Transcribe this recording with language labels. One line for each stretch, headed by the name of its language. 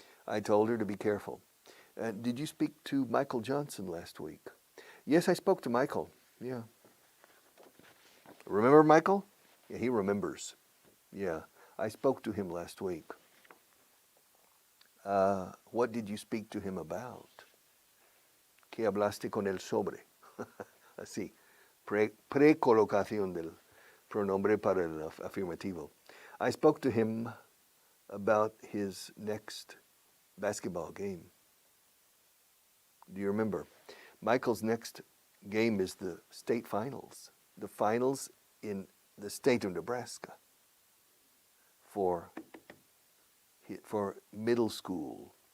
English: I told her to be careful. Did you speak to Michael Johnson last week? Yes, I spoke to Michael. Yeah. Remember Michael? Yeah, he remembers. Yeah, I spoke to him last week. What did you speak to him about?
Spanish: ¿Qué hablaste con él sobre? Así, precolocación del pronombre para el afirmativo.
English: I spoke to him about his next basketball game. Do you remember? Michael's next game is the state finals. The finals in the state of Nebraska for middle school.